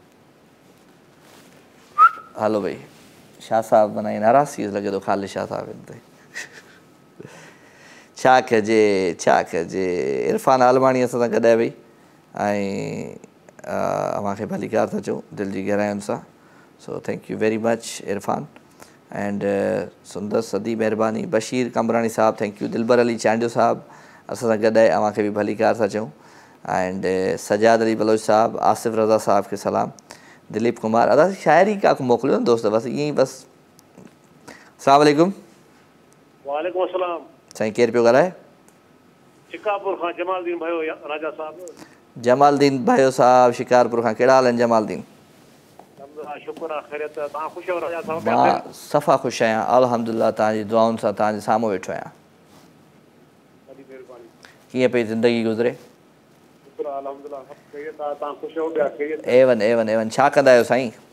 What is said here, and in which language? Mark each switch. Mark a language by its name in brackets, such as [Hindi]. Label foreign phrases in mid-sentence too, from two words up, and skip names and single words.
[Sindhi] हलो भई शाह साहब माना नाराज़ लॻे थो ख़ालिद शाह साहब ते। छा कजे। इरफान आलमाणी असां सां गॾु आहे भई ऐं अव्हांखे भलीकार था चऊं दिलि जी गहराइयुनि सां। [English] so thank you very much Irfan and [Sindhi] सुंदर सदी महिरबानी। बशीर कमरानी साहब [English] thank you. [Sindhi] दिलबर अली चांडियो साहब असां सां गॾु आहे, अव्हांखे बि भलीकार था चऊं एंड सजाद अली बलोच साहब, आसिफ रज़ा साहब खे सलाम। दिलीप कुमार अदा शाइरी का मोकिलियो न दोस्त बसि ईअं ई बसि। [Arabic] السلام عليكم. وعليكم السلام. [Sindhi] साईं केरु पियो ॻाल्हाए? शिकारपुर खां जमालदीन भाई राजा साहब। जमालदीन भाई साहब शिकारपुर खां। कहिड़ा हाल आहिनि जमालदीन? शुक्र आहे खैरियत। तव्हां ख़ुशि आहियो राजा साहब? मां सफ़ा ख़ुशि आहियां अल्हम्दुलिल्लाह। तव्हांजी दुआउनि सां तव्हांजे साम्हूं वेठो आहियां। कीअं पई ज़िंदगी गुज़रे? एवन छा कंदा आहियो साईं?